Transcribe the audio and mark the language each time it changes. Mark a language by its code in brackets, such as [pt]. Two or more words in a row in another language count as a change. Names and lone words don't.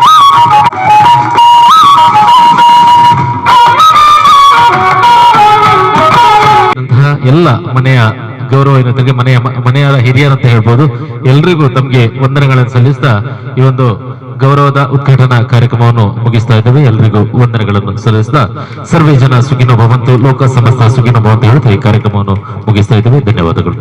[kn] ಎಲ್ಲ ಮನೆಯ ಗೌರವಯುತರಿಗೆ ಮನೆಯ ಹಿರಿಯರಂತ ಹೇಳ್ಬೋದು, ಎಲ್ರಿಗೂ ತಮಗೆ ವಂದನೆಗಳನ್ನು ಸಲ್ಲಿಸ್ತಾ ಈ ಒಂದು ಗೌರವದ ಉದ್ಘಾಟನಾ ಕಾರ್ಯಕ್ರಮವನ್ನು ಮುಗಿಸ್ತಾ ಇದ್ದೇವೆ. ಎಲ್ರಿಗೂ ವಂದನೆಗಳನ್ನು ಸಲ್ಲಿಸ್ತಾ [sa] ಸರ್ವೇ ಜನ ಸುಖಿನೋ ಭವಂತು, ಲೋಕ ಸಮಸ್ತ ಸುಖಿನೋ ಭವಂತು [kn] ಹೇಳ್ತಾ ಈ ಕಾರ್ಯಕ್ರಮವನ್ನು ಮುಗಿಸ್ತಾ ಇದ್ದೇವೆ. ಧನ್ಯವಾದಗಳು.